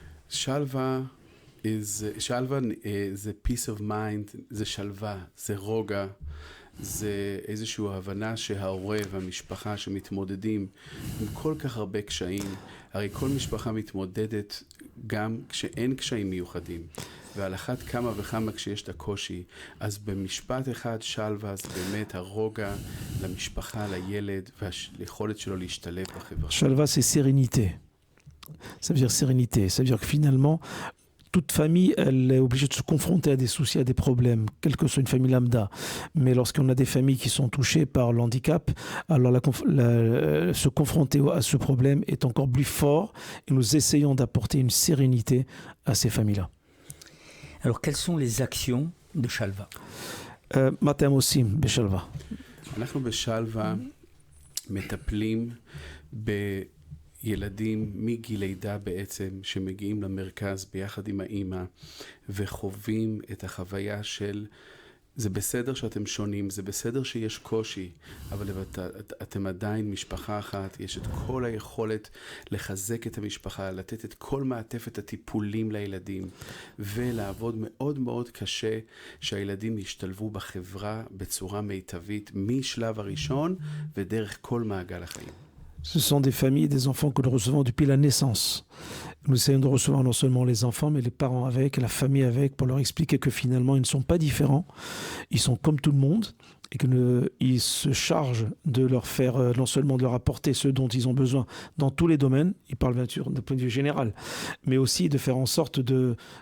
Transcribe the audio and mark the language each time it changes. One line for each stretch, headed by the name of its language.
English: Shalva is a peace of mind,
Hebrew: זה שלווה, זה רוגע, זה איזושהי הבנה שההורה והמשפחה שמתמודדים עם כל כך הרבה קשיים, הרי כל משפחה מתמודדת גם כשאין קשיים מיוחדים, ועל אחת כמה וכמה כשיש את הקושי, אז במשפט אחד שלווה זה באמת הרוגע למשפחה, לילד, והיכולת שלו להשתלב בחברה.
French: Shalva, c'est sérénité. Ça veut dire sérénité. Ça veut dire que finalement, toute famille, elle est obligée de se confronter à des soucis, à des problèmes, quelle que soit une famille lambda. Mais lorsqu'on a des familles qui sont touchées par le handicap, alors se confronter à ce problème est encore plus fort et nous essayons d'apporter une sérénité à ces familles-là. Alors, quelles sont les actions de Shalva?
Hebrew: מה אתם עושים בשלווה? אנחנו בשלווה מטפלים בילדים מגיל לידה בעצם, שמגיעים למרכז ביחד עם האמא, וחווים את החוויה של זה בסדר שאתם שונים, זה בסדר שיש קושי, אבל אתם עדיין משפחה אחת, יש את כל היכולת לחזק את המשפחה, לתת את כל מעטפת הטיפולים לילדים, ולעבוד מאוד מאוד קשה שהילדים ישתלבו בחברה בצורה מיטבית, משלב הראשון ודרך כל מעגל החיים.
French: Ce sont des familles et des enfants que nous recevons depuis la naissance. Nous essayons de recevoir non seulement les enfants, mais les parents avec, la famille avec, pour leur expliquer que finalement, ils ne sont pas différents. Ils sont comme tout le monde et qu'ils se chargent de leur faire, non seulement de leur apporter ce dont ils ont besoin dans tous les domaines, ils parlent bien sûr d'un point de vue général, mais aussi de faire en sorte de...